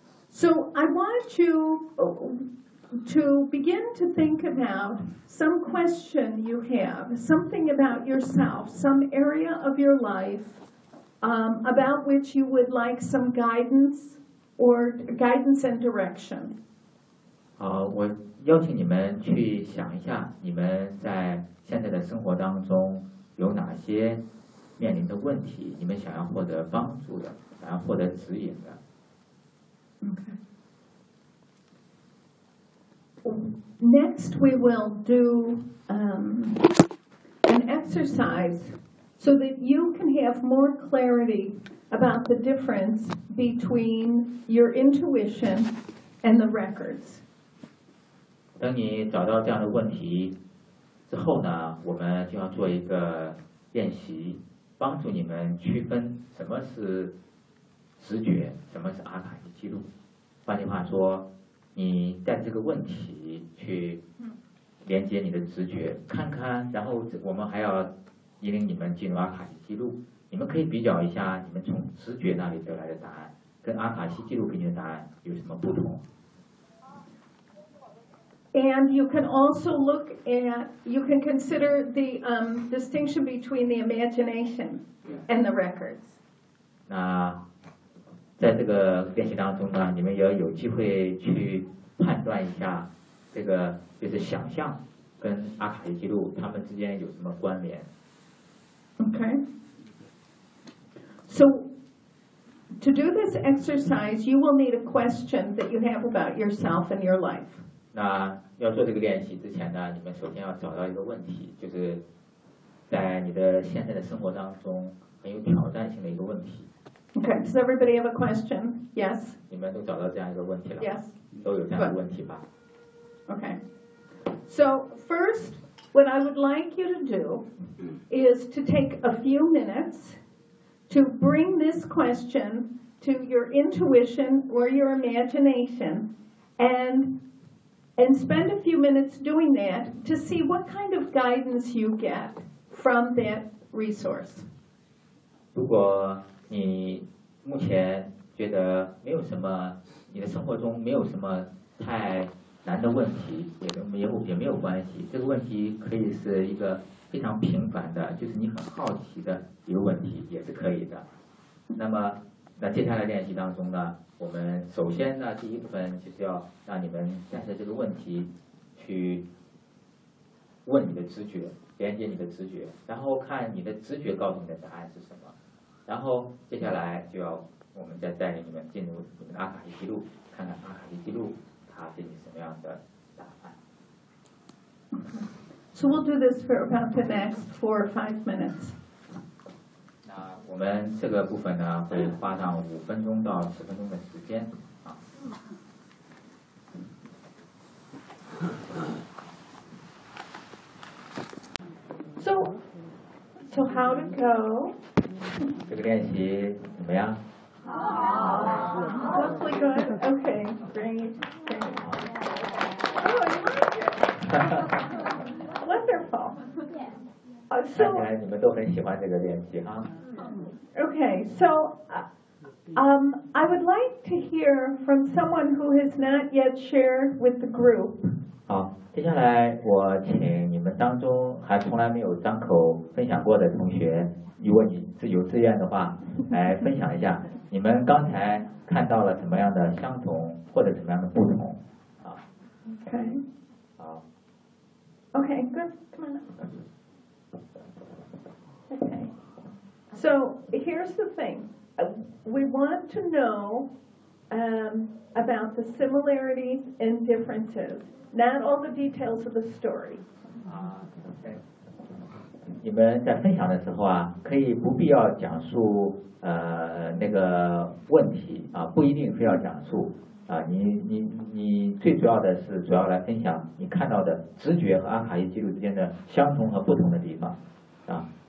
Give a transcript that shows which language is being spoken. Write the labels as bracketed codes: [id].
[en] So I want you to begin to think about some question you have, something about yourself, some area of your life, about which you would like some guidance or guidance and direction. [zh] 我邀请你们去想一下，你们在现在的生活当中有哪些面临的问题，你们想要获得帮助的，想要获得指引的。 [en] Next, we will do an exercise so that you can have more clarity about the difference between your intuition and the records. [zh] 当你找到这样的问题之后呢，我们就要做一个练习，帮助你们区分什么是直觉，什么是阿卡西记录。换句话说，你带这个问题去连接你的直觉看看，然后我们还要引领你们进入阿卡西记录，你们可以比较一下你们从直觉那里得来的答案跟阿卡西记录给你的答案有什么不同。 [en] And you can also look at, you can consider the distinction between the imagination and the records. [zh] 那在这个练习当中呢，你们也有机会去判断一下这个就是想象跟阿卡西记录他们之间有什么关联。 [en] Okay, so to do this exercise you will need a question that you have about yourself and your life. [zh] 那要做这个练习之前呢，你们首先要找到一个问题，就是在你的现在的生活当中很有挑战性的一个问题。 [en] Okay, does everybody have a question? Yes. [zh] 你们都找到这样一个问题了。 [en] Yes. [zh] 都有这样的问题吧。 [en] Okay. So first, what I would like you to do is to take a few minutes to bring this question to your intuition or your imagination and spend a few minutes doing that to see what kind of guidance you get from that resource. [zh] 如果你目前觉得没有什么，你的生活中没有什么太难的问题，也没有关系。这个问题可以是一个非常平凡的，就是你很好奇的一个问题，也是可以的。那么，那接下来练习当中呢，我们首先呢，第一部分就是要让你们带着这个问题去问你的直觉，连接你的直觉，然后看你的直觉告诉你的答案是什么。然后接下来就要我们再带领你们进入你们的阿卡西记录，看看阿卡西记录它给你什么样的答案。 [en] Okay. So we'll do this for about the next 4 or 5 minutes. [zh] 那我们这个部分呢，会花上5分钟到10分钟的时间啊。 [en] So how to go? [zh] 这个练习怎么样？好。 [en] Mostly good. Okay, great. Oh, you like it? Wonderful. Yeah. So. [zh] 看起来你们都很喜欢这个练习哈。 [en] Okay, so, I would like to hear from someone who has not yet shared with the group. [zh] 好，接下来我请你们当中还从来没有张口分享过的同学，如果你自由自愿的话，来分享一下你们刚才看到了什么样的相同或者什么样的不同。 [en] Okay. [zh] 好。 [en] Okay, good. Come on up. Okay. So here's the thing. We want to know about the similarities and differences. Not all the details of the story. Okay. [zh] 你们在分享的时候啊，可以不必要讲述那个问题啊，不一定非要讲述啊。你最主要的是主要来分享你看到的直觉和阿卡伊记录之间的相同和不同的地方啊。